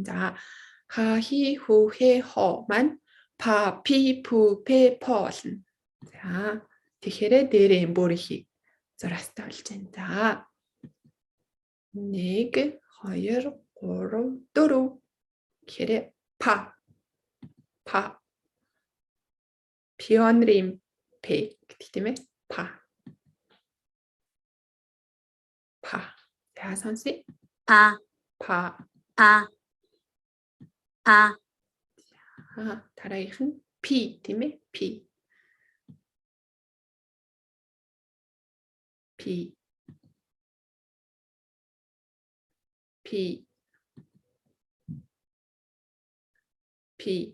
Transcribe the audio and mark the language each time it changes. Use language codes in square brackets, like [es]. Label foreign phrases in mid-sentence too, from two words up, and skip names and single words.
[mn] За ха, хи, хүү, хэ, хо маань па, пи, пү, пэ, по болно. За тэгэхээр дээрээ энэ бөөрийнхий зураастай болж байна. За 1 2 3 4 гэхээр па па пионрим п гэдэг тийм ээ. Па па. За сонсъё. [ja] ぱ、 [mn] Па. [ja] ぱ、ぱ、 [mn] Дараагийнх нь пи тийм ээ. Пи. P. P. P.